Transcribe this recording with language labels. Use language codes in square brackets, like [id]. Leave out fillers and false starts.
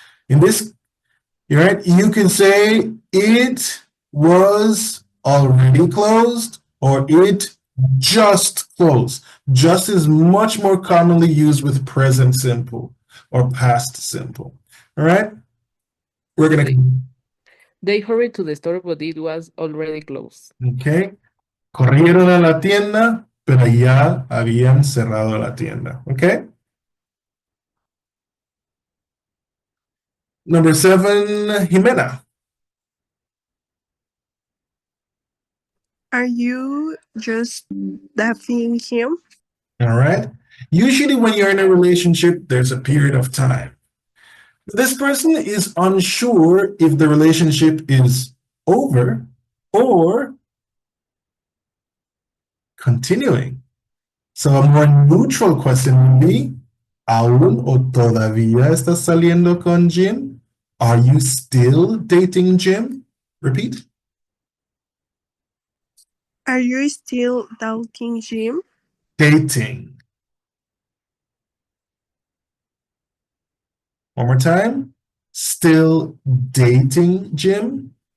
[en] In this, right, you can say it was already closed or it just closed. Just is much more commonly used with present simple or past simple. All right? We're going to... They hurried to the store, but it was already closed. Okay. [es] Corrieron a la tienda, pero ya habían cerrado la tienda. [en] Okay? Number 7, Jimena. Are you just dating him? All right? Usually when you're in a relationship, there's a period of time. This person is unsure if the relationship is over or continuing. So a more neutral question would be, [es] ¿aún o todavía estás saliendo con Jim? [en] Are you still dating Jim? Repeat. Are you still dating him? Dating. One more time. Still dating Jim?